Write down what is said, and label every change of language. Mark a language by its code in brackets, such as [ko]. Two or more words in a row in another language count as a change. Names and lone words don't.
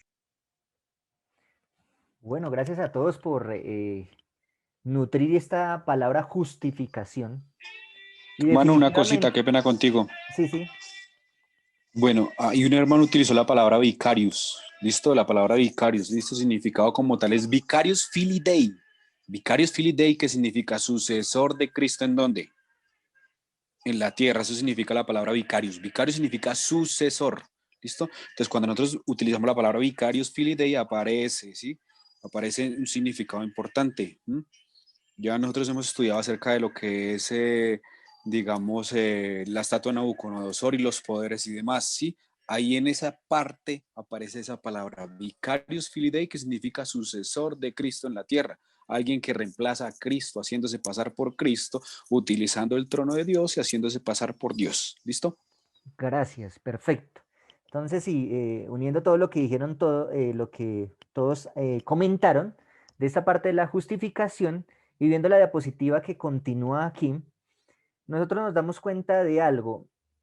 [es] Bueno, gracias a todos por nutrir esta palabra justificación. Y Manu, una cosita, qué pena contigo. Sí, sí. Bueno, y un hermano utilizó la palabra vicarius. ¿Listo? La palabra vicarius, ¿listo? Significado como tal es [la] vicarius filii Dei. Vicarius filii Dei, [es] que significa sucesor de Cristo, ¿en dónde? En la tierra. Eso significa la palabra vicarius. Vicarius significa sucesor. ¿Listo? Entonces, cuando nosotros utilizamos la palabra [la] vicarius filii Dei, [es] aparece, ¿sí? Aparece un significado importante. Ya nosotros hemos estudiado acerca de lo que es, digamos, la estatua de Nabucodonosor y los poderes y demás, ¿sí? Ahí en esa parte aparece esa palabra, [la] vicarius filii Dei, [es] que significa sucesor de Cristo en la tierra. Alguien que reemplaza a Cristo, haciéndose pasar por Cristo, utilizando el trono de Dios y haciéndose pasar por Dios. ¿Listo? Gracias, perfecto. Entonces, sí, uniendo todo lo que dijeron, lo que todos comentaron de esta parte de la justificación, y viendo la diapositiva que continúa aquí, nosotros nos damos cuenta de algo.